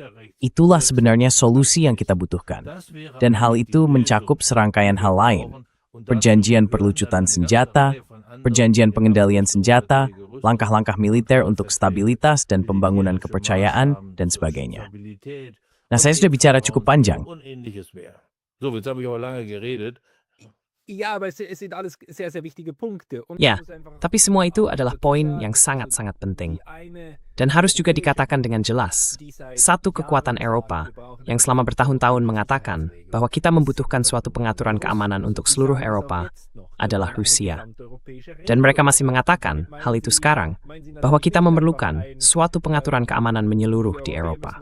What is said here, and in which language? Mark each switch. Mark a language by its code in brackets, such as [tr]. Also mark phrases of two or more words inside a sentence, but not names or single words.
[id] Itulah sebenarnya solusi yang kita butuhkan. Dan hal itu mencakup serangkaian hal lain. Perjanjian perlucutan senjata, perjanjian pengendalian senjata, langkah-langkah militer untuk stabilitas dan pembangunan kepercayaan, dan sebagainya. Nah, saya sudah bicara cukup panjang. [de] So, jetzt habe ich aber lange geredet. Ja, aber es sind alles sehr, sehr wichtige Punkte. Und [id] Ya, [de] man muss einfach [id] tapi semua itu adalah poin yang sangat-sangat penting. [de] die eine [id] Dan harus juga dikatakan dengan jelas, satu kekuatan Eropa yang selama bertahun-tahun mengatakan bahwa kita membutuhkan suatu pengaturan keamanan untuk seluruh Eropa adalah Rusia. Dan mereka masih mengatakan hal itu sekarang, bahwa kita memerlukan suatu pengaturan keamanan menyeluruh di Eropa.